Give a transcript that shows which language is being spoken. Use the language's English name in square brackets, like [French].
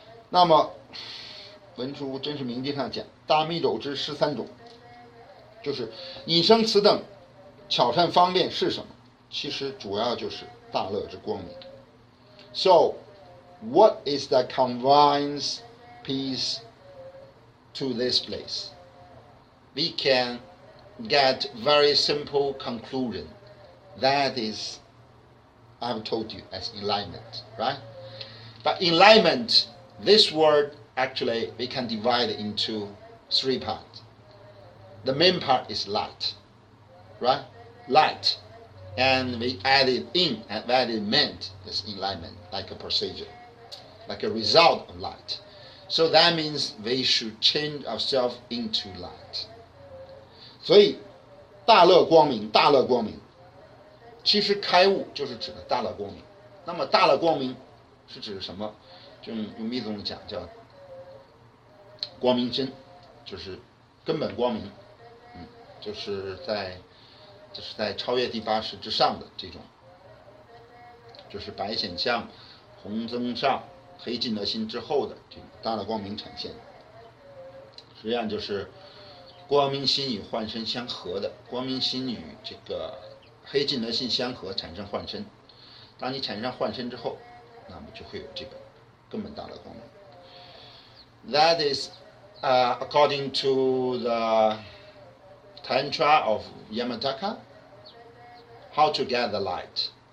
[Chinese] 那么文殊真实明经上讲，大密咒之13种，就是引生此等巧善方便是什么？其实主要就是大乐之光明。 [English] So, what is that conveys peace to this place? We can get very simple conclusion. That is, I've told you, as enlightenment, right? But enlightenment, this word actually we can divide into 3 parts. The main part is light, right? Light. And we added in and added meant is enlightenment, like a procedure, like a result of light. So that means we should change ourselves into light. [Chinese] 所以大乐光明，大乐光明，其实开悟就是指的大乐光明。那么大乐光明是指什么？就用密宗讲叫光明真，就是根本光明，就是在超越第8识之上的这种，就是白显相、红增上、黑尽得心之后的这种大乐光明呈现。实际上就是光明心与幻身相合的，光明心与这个黑尽得心相合，产生幻身。当你产生幻身之后，那么就会有这个根本大乐光明。 [English] That is, according to the Tantra of Yamataka, how to get the light.